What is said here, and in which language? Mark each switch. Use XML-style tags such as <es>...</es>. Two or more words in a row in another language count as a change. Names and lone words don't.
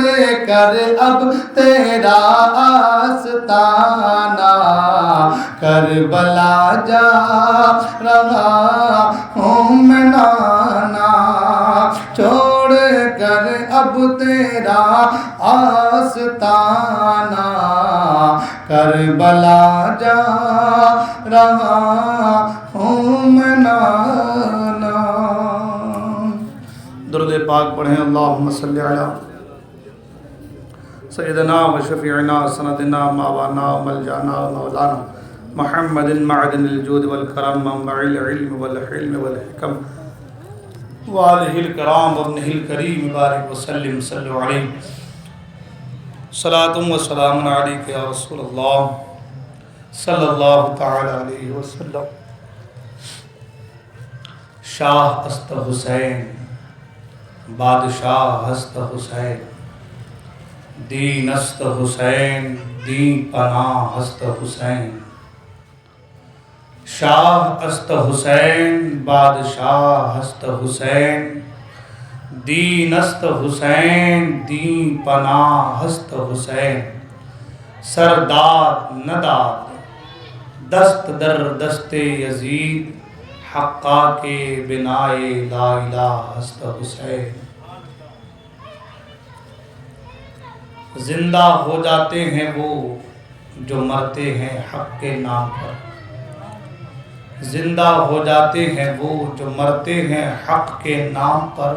<ur>کر اب تیرا آستانہ، کربلا جا رہا ہوں میں نانا، چھوڑ کر اب تیرا آستانہ، کربلا جا رہا ہوں میں نانا۔ درود پاک پڑھیں،</ur> <ar>اللہم صلی علی سیدنا و شفیعنا سندنا ماوانا و ملجانا و مولانا محمد معدن الجود والکرم منبع العلم والحلم والحکم وآلہ الکرام وابنہ الکریم بارک وسلم صلو علیہ صلاۃ و سلام علیک یا رسول اللہ صلی اللہ تعالی علیہ وسلم۔</ar> <fa>شاہ است حسین بادشاہ است حسین، دین است حسین دین پناہ است حسین۔ شاہ است حسین بادشاہ است حسین، دین است حسین دین پناہ است حسین۔ سرداد نداد دست در دست یزید، حقا کے بنائے لا الہ است حسین۔</fa> <ur>زندہ ہو جاتے ہیں وہ جو مرتے ہیں حق کے نام پر، زندہ ہو جاتے ہیں وہ جو مرتے ہیں حق کے نام پر۔</ur>